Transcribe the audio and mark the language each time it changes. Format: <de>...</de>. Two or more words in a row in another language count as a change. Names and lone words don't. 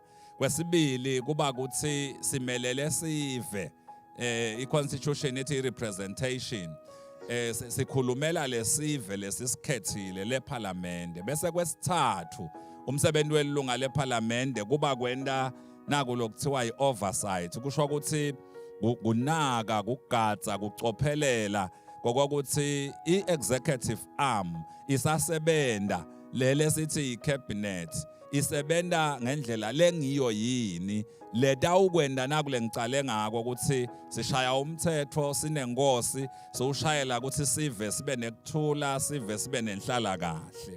<ss>Kwesibili kuba ukuthi simelele sive i-constitution ithi representation sikhulumela lesive lesisikhethile leParliament bese kwesithathu umsebenzi welunga leParliament kuba kwenda naku lokuthiwa i-oversight kusho ukuthi kunaka kugadza kucophelela kokuthi i-</ss> <en>executive arm</en> <ss>isasebenda lele sithi i-cabinet isebenda ngendlela lengiyo yini leta ukwenda nakule ngicale ngako ukuthi sishaya umthetho sinenkosi sokushayela ukuthi sive sibe nekuthula sive sibe nenhlala kahle.</ss>